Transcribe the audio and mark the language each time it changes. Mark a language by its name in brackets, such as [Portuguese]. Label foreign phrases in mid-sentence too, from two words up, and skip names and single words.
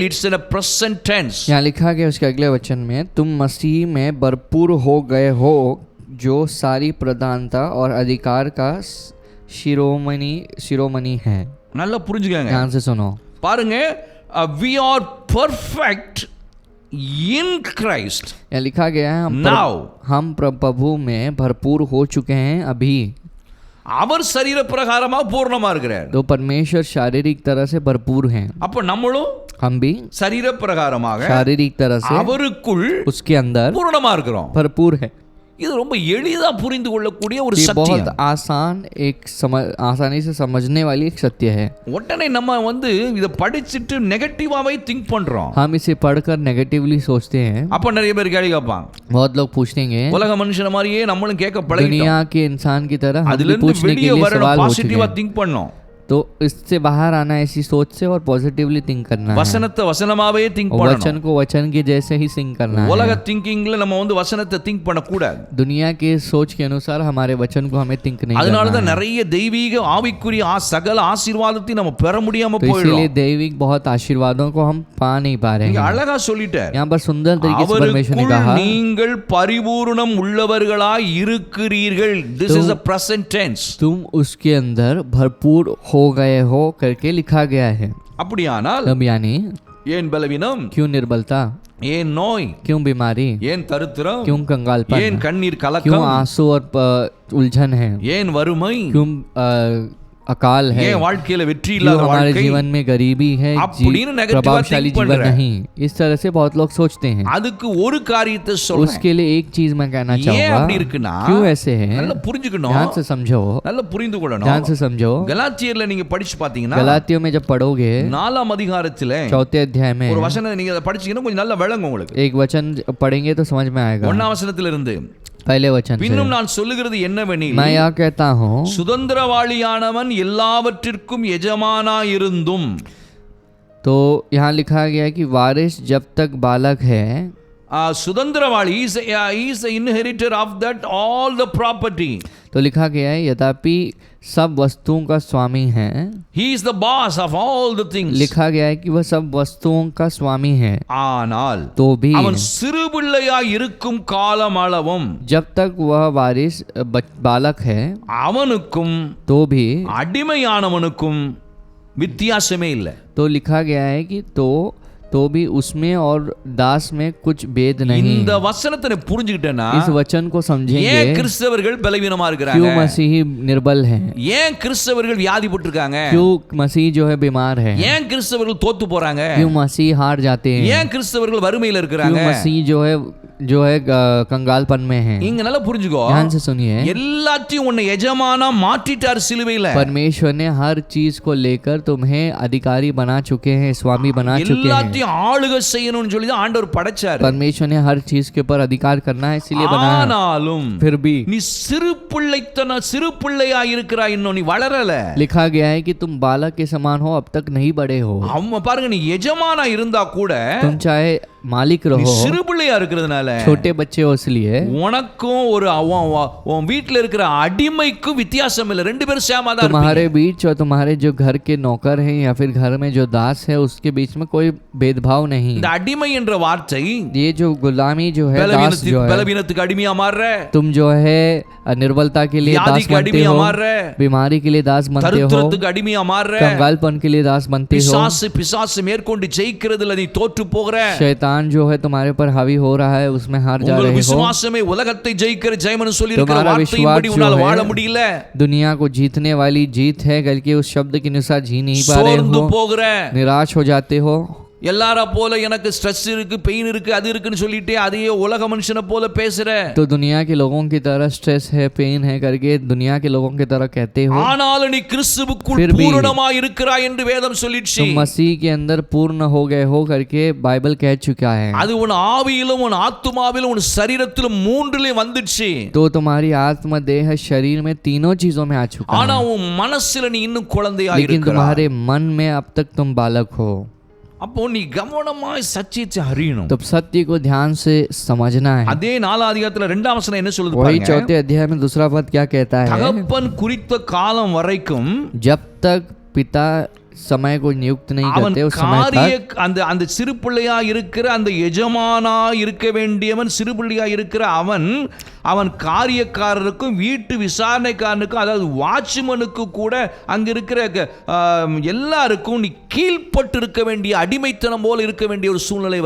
[English] It's in present tense. [Hindi] यहाँ लिखा गया उसके अगले वचन में, तुम मसीह में भरपूर हो गए हो, जो सारी प्रधानता और अधिकार का शिरोमणि है। [Tamil] நல்லா புரிஞ்சுக்கங்க, [Hindi] ध्यान से सुनो। [Tamil] பாருங்க, [English] we are perfect in Christ। [Hindi] यहाँ लिखा गया है Now। हम प्रभु में भरपूर हो चुके हैं अभी। [Tamil] அவர் சரீர பிரகாரமா பூர்ணமா இருக்கிறார்। [Hindi] तो परमेश्वर शारीरिक तरह से भरपूर हैं, [Tamil] அப்ப நம்மளும் [Hindi] हम भी [Tamil] சரீர பிரகாரமாக [Hindi] शारीरिक तरह से [Tamil] அவருக்குள் [Hindi] उसके अंदर [Tamil] பூரணமா இருக்கிறோம்। [Hindi] भरपूर है। [Tamil] இது ரொம்ப எளிதா புரிந்து கொள்ளக்கூடிய ஒரு [Hindi] ये [Tamil] சத்தியம்। [Hindi] बहुत आसान आसानी से समझने वाली एक सत्य है। [Tamil] உடனே நம்ம வந்து இத படிச்சிட்டு நெகட்டிவாவே திங்க் பண்றோம்। [Hindi] हम इसे पढ़कर नेगेटिवली सोचते हैं। [Tamil] அப்ப நிறைய பேர் கேள்வி கேட்பாங்க, [Hindi] बहुत लोग पूछेंगे, [Tamil] உலக மனுஷன மாதிரியே நம்மளும் கேட்க பழகிட்டோம், [Hindi] दुनिया के इंसान की तरह हम [Tamil] அதுல [Hindi] भी [Tamil] இருந்து [Hindi] पूछने के [Tamil] வெளியே [Hindi] लिए [Tamil] வரணும், [Hindi] सवाल हो चुके [Tamil] பாசிட்டிவா [Hindi] हैं। [Tamil] திங்க் பண்ணோம்। [Hindi] तो इससे बाहर आना ऐसी सोच से और [English] positively think [Hindi] करना है। [Tamil] வசனத்தை வசனமாவே திங்க் [Hindi] और [Tamil] பண்ணணும்। [Hindi] वचन को वचन के जैसे ही सिंक करना [Tamil] உலக [Hindi] है। [Tamil] திங்கிங்ல நம்ம வந்து வசனத்தை திங்க் பண்ண கூடாது। [Hindi] दुनिया के सोच के अनुसार हमारे वचन को हमें थिंक नहीं [Tamil] அதனால [Hindi] करना [Tamil] தான் [Hindi] है। [Tamil] நிறைய தெய்வீக ஆவிக்குரிய சகல ஆசீர்வாதத்தையும் நம்ம பெற முடியாம [Hindi] तो [Tamil] போயிடும்। [Hindi] इसीलिए दैविक बहुत आशीर्वादों को हम पा नहीं पा रहे [Tamil] நீங்க [Hindi] हैं। [Tamil] அழகா சொல்லிட்டார், [Hindi] यहाँ पर सुंदर तरीके से परमेश्वर ने [Tamil] அவருக்குள் [Hindi] कहा, [Tamil] நீங்கள் பரிபூரணம் உள்ளவர்களாய் இருக்கிறீர்கள்। [English] This is a present tense। [Hindi] तुम उसके अंदर भरपूर हो गए हो करके लिखा गया है। [Tamil] அப்படியானால் [Hindi] तब यानी [Tamil] ஏன் பலவீனம், [Hindi] क्यों निर्बलता, [Tamil] ஏன் நோய், [Hindi] क्यों बीमारी, [Tamil] ஏன் தரித்திரம், [Hindi] क्यों कंगालपन, [Tamil] ஏன் கண்ணீர் [Hindi] क्यों [Tamil] கலக்கம், [Hindi] आंसू और उलझन है, [Tamil] ஏன் வறுமை, [Hindi] क्यों अकाल है, [Tamil] ஏன் வாழ்க்கையில வெற்றி [Hindi] क्यों [Tamil] இல்லாத [Hindi] हमारे [Tamil] வாழ்க்கை, [Hindi] जीवन में गरीबी है, [Tamil] அப்படின்னு negative [Hindi] प्रभावशाली [Tamil] think [Hindi] जीवन [Tamil] பண்ற। [Hindi] नहीं। इस तरह से बहुत लोग सोचते हैं। [Tamil] அதுக்கு ஒரு காரியத்தை சொல்றேன்। [Hindi] उसके लिए एक चीज मैं कहना [Tamil] ஏன் [Hindi] चाहूंगा, [Tamil] அப்படி இருக்குன்னா, [Hindi] क्यों ऐसे है, [Tamil] நல்லா புரிஞ்சுக்கணும், [Hindi] ध्यान से समझो, [Tamil] நல்லா புரிந்து கொள்ளணும்। [Hindi] ध्यान से समझो। [Tamil] கலாத்தியர்ல நீங்க படிச்சு பாத்தீங்கன்னா [Hindi] गलातियों में जब पढ़ोगे [Tamil] 4ஆம் அதிகாரத்திலே [Hindi] 4 अध्याय में [Tamil] ஒரு வசனம் நீங்க அதை படிச்சீங்கன்னா கொஞ்சம் நல்லா விளங்கும் உங்களுக்கு। [Hindi] एक वचन पढ़ेंगे तो समझ में आएगा। [Tamil] 1ஆம் வசனத்திலிருந்து, [Hindi] पहले वचन से [Tamil] பின்னும் நான் சொல்லுகிறது என்னவெனில், [Hindi] मैं यह कहता हूँ, [Tamil] சுதந்திரவாளியானவன் எல்லாவற்றிற்கும் எஜமானாயிருந்தும்। [Hindi] तो यहाँ लिखा गया है कि वारिस जब तक बालक है, [English] சுதந்திரவாளி is the inheritor of that all the property। [Hindi] तो तो लिखा गया है यद्यपि सब वस्तुओं का स्वामी है, [English] He is the boss of all the things. [Hindi] लिखा गया है कि वह सब वस्तुओं का स्वामी है, [Tamil] ஆனால் [Hindi] तो भी [Tamil] அவன் சிறு பிள்ளையாய் இருக்கும் காலம் அளவும் [Hindi] जब तक वह वारिस बालक है [Tamil] அவனுக்கும் [Hindi] तो भी, [Tamil] அடிமையானவனுக்கும் வித்தியாசமே இல்லை. [Hindi] तो लिखा गया है कि तो भी उसमें और दास में कुछ भेद नहीं। [Tamil] இந்த वचனத்தை புரிஞ்சுக்கிட்டேன்னா [Hindi] इस वचन को समझेंगे [Tamil] ஏன் கிறிஸ்தவர்கள் பலவீனமா இருக்கிறாங்க, [Hindi] क्यों मसीही निर्बल हैं, [Tamil] ஏன் கிறிஸ்தவர்கள் வியாதிப்பட்டு இருக்காங்க, [Hindi] क्यों मसीह जो है बीमार है, [Tamil] ஏன் கிறிஸ்தவர்கள் தோத்து போறாங்க, [Hindi] क्यों मसीह हार जाते हैं, [Tamil] ஏன் கிறிஸ்தவர்கள் வறுமையில இருக்கிறாங்க. [Hindi] क्यों मसीह जो है कंगालपन में है। [Tamil] இங்க நல்லா புரிஞ்சுக்கோ, [Hindi] ध्यान से सुनिए, [Tamil] எல்லாத்தையும் உன்னை எஜமானா மாற்றிட்டார் சிலுவையில. [Hindi] परमेश्वर ने हर चीज को लेकर तुम्हें अधिकारी बना चुके हैं, स्वामी बना चुके हैं। [Tamil] எல்லாத்தையும் ஆளுகை செய்யணும்னு சொல்லி தான் ஆண்டவர் படைச்சார். [Hindi] परमेश्वर ने हर चीज के ऊपर अधिकार करना है इसलिए बनाया, [Tamil] ஆனாலும் [Hindi] फिर भी [Tamil] நீ சிறு பிள்ளையா இருக்கிறாய், இன்னும் நீ வளரல. [Hindi] लिखा गया है कि तुम बालक के समान हो, अब तक नहीं बड़े हो। [Tamil] அவன் பாருங்க, நீ எஜமானா இருந்தா கூட [Hindi] तुम चाहे मालिक [Tamil] நீ [Hindi] रहो, [Tamil] சிறு பிள்ளையா இருக்கிறதுனால [Hindi] छोटे बच्चे हो, इसलिए [Tamil] உனக்கும் ஒரு உன் வீட்டுல இருக்கிற அடிமைக்கும் வித்தியாசம் இல்லை. ரெண்டு பேரும் சேமா தான் [Hindi] तुम्हारे बीच और तुम्हारे जो घर के नौकर हैं या फिर घर में जो दास है उसके बीच में कोई भेदभाव नहीं। [Tamil] இந்த அடிமை என்ற வார்த்தை [Hindi] ये जो गुलामी जो है, दास जो है, [Tamil] பலவீனத்துக்கு அடிமையா மாறுற, [Hindi] तुम जो है निर्बलता के लिए दास [Tamil] வியாதிக்கு [Hindi] बनते [Tamil] அடிமையா [Hindi] हो, [Tamil] மாறுற, [Hindi] बीमारी के लिए दास बनते हो, [Tamil] தரித்திரத்துக்கு அடிமையா மாறுற, [Hindi] कंगालपन के लिए दास बनते हो, [Tamil] பிசாசு மேற்கொண்டு ஜெயிக்கிறதுல நீ தோற்று போகிற, [Hindi] शैतान जो है तुम्हारे पर हावी हो रहा है उसमें हार जा रहे हो। [Tamil] விசுவாசமே உலகத்தை ஜெயிக்கிற ஜெயம்னு சொல்லி இருக்கிற [Hindi] तुम्हारा [Tamil] வார்த்தையின்படி [Hindi] विश्वास [Tamil] உன்னால [Hindi] जो [Tamil] வாழ [Hindi] है [Tamil] முடியல, [Hindi] दुनिया को जीतने वाली जीत है करके उस शब्द के अनुसार जी नहीं पा रहे [Tamil] சோர்ந்து [Hindi] हो, [Tamil] போகிற, [Hindi] निराश हो जाते हो। [Tamil] எல்லார போல எனக்கு ஸ்ட்ரெஸ் இருக்கு, பெயின் இருக்கு, அது இருக்குன்னு சொல்லிட்டு அதையே உலக மனுஷனை போல பேசுற, [Hindi] तो दुनिया के लोगों की तरह स्ट्रेस है, पेन है करके दुनिया के लोगों की तरह कहते हो। [Tamil] ஆனாலும் நீ கிறிஸ்துவுக்குள் [Hindi] फिर भी [Tamil] பூரணமாய் இருக்கிறாய் என்று வேதம் சொல்லிடுச்சு. [Hindi] तुम मसीह के अंदर पूर्ण हो गए हो करके बाइबल कह चुका है। [Tamil] அது உன் ஆவியிலும் உன் ஆத்துமாவிலும் உன் சரீரத்திலும் மூன்றிலும் வந்துடுச்சு. [Hindi] तो तुम्हारी आत्मा देह शरीर में तीनों चीजों में आ चुका [Tamil] ஆனா [Hindi] है, [Tamil] உன் மனசுல நீ இன்னும் குழந்தையா [Hindi] लेकिन [Tamil] இருக்கிறாய். [Hindi] तुम्हारे मन में अब तक तुम बालक हो। [Tamil] அப்போ நீ கவனமாய் சத்தியத்தை அறியணும். [Hindi] तो सत्य को ध्यान से समझना है। [Tamil] அதே 4 அதிகாரத்துல 2 வசனம் என்ன சொல்லுது [Hindi] वही [Tamil] பாருங்க. [Hindi] 4 अध्याय में दूसरा पद क्या कहता है, [Tamil] தகப்பன் குறித்த காலம் வரைக்கும் [Hindi] जब तक पिता समय को नियुक्त नहीं [Tamil] அவன் [Hindi] करते उस समय [Tamil] காரிய [Hindi] तक [Tamil] அந்த சிறு பிள்ளையா இருக்கிற அந்த எஜமானா இருக்க வேண்டியவன், சிறு பிள்ளையா இருக்கிற அவன் காரியக்காரருக்கும் வீட்டு விசாரணைக்காரனுக்கும், அதாவது வாட்ச்மனுக்கு கூட அங்க இருக்கிற எல்லாருக்கும் நீ கீழ்ப்பட்டு இருக்க வேண்டிய, அடிமைத்தனம் போல இருக்க வேண்டிய ஒரு சூழ்நிலை